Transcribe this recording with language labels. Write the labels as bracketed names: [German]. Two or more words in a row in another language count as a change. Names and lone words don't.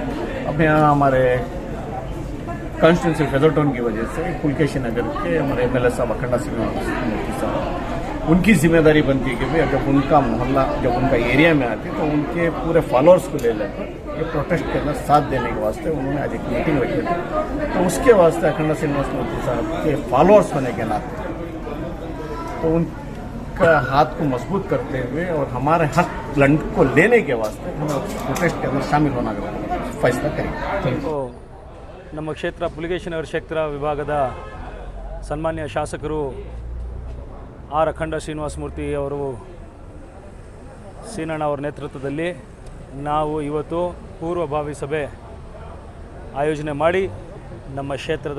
[Hindi] अब यहाँ हमारे कॉन्स्टिट्यूंसी फेजरटाउन की वजह से पुलकेशी नगर के हमारे MLA साहब अखंडा सिंह मूर्ति साहब, उनकी जिम्मेदारी बनती है कि भाई जब उनका मोहल्ला, जब उनका एरिया में आती तो उनके पूरे फॉलोअर्स को ले लेकर ये प्रोटेस्ट के अंदर साथ देने के वास्ते उन्होंने आज एक मीटिंग रखी थी. तो उसके वास्ते अखंडा सिंह मूर्ति साहब के फॉलोअर्स होने के नाते तो उनका हाथ को मजबूत करते हुए और हमारे हक लंड को लेने के वास्ते हम प्रोटेस्ट के अंदर शामिल होना फैसला करेंगे. [Kannada] ನಮ್ಮ ಕ್ಷೇತ್ರ ಪುಲಿಕೇಶಿನಗರ ಕ್ಷೇತ್ರ ವಿಭಾಗದ ಸನ್ಮಾನ್ಯ ಶಾಸಕರು ಆರ್ ಅಖಂಡ ಶ್ರೀನಿವಾಸ ಮೂರ್ತಿ ಅವರು ಸೀನಣ್ಣ ಅವರ ನೇತೃತ್ವದಲ್ಲಿ ನಾವು ಇವತ್ತು ಪೂರ್ವಭಾವಿ ಸಭೆ ಆಯೋಜನೆ ಮಾಡಿ ನಮ್ಮ ಕ್ಷೇತ್ರದ